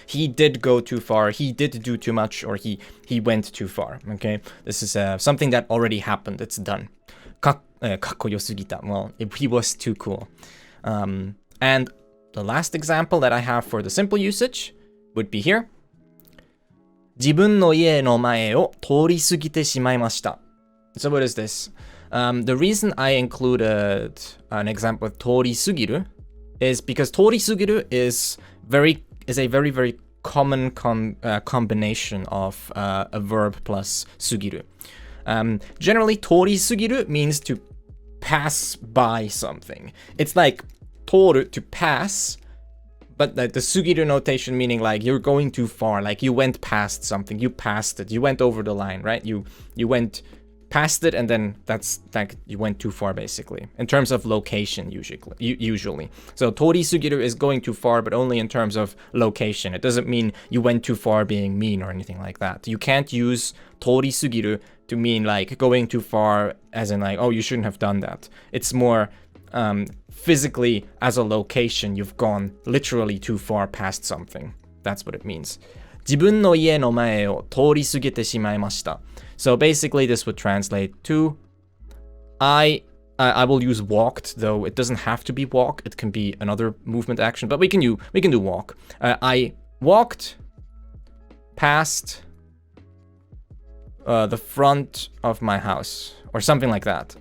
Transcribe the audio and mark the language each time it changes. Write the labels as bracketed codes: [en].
[en] He did go too far. He did do too much, or he went too far. Okay, this is something that already happened. It's done. [ja] かっこよすぎた. [en] Well, he was too cool. And the last example that I have for the simple usage would be here. [ja] 自分の家の前を通り過ぎてしまいました. [en] So what is this? The reason I included an example with 通り過ぎる is because 通り過ぎる is a very, very common combination of a verb plus 過ぎる. Generally, 通り過ぎる means to pass by something. It's like 通る to pass, but like the 過ぎる notation meaning like you're going too far, like you went past something, you passed it, you went over the line, right? You went past it, and then that's like you went too far basically in terms of location usually. So 通り過ぎる is going too far, but only in terms of location. It doesn't mean you went too far being mean or anything like that. You can't use 通り過ぎる to mean like going too far as in like, oh, you shouldn't have done that. It's more physically as a location, you've gone literally too far past something. That's what it means. [ja] 自分の家の前を通り過ぎてしまいました. [en] So basically this would translate to I will use walked, though it doesn't have to be walk. It can be another movement action, but we can do walk. I walked past the front of my house, or something like that.